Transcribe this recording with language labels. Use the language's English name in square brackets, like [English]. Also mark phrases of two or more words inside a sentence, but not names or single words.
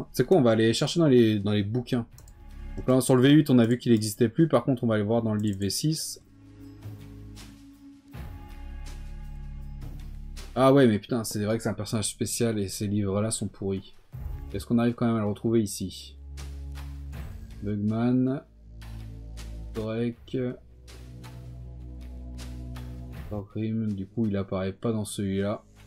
[French] C'est quoi, on va aller chercher dans les bouquins. Donc là, sur le V8, on a vu qu'il n'existait plus. Par contre, on va aller voir dans le livre V6. Ah ouais, mais putain, c'est vrai que c'est un personnage spécial et ces livres-là sont pourris. Est-ce qu'on arrive quand même à le retrouver ici? Bugman. Torek. Torgrim, du coup, il apparaît pas dans celui-là.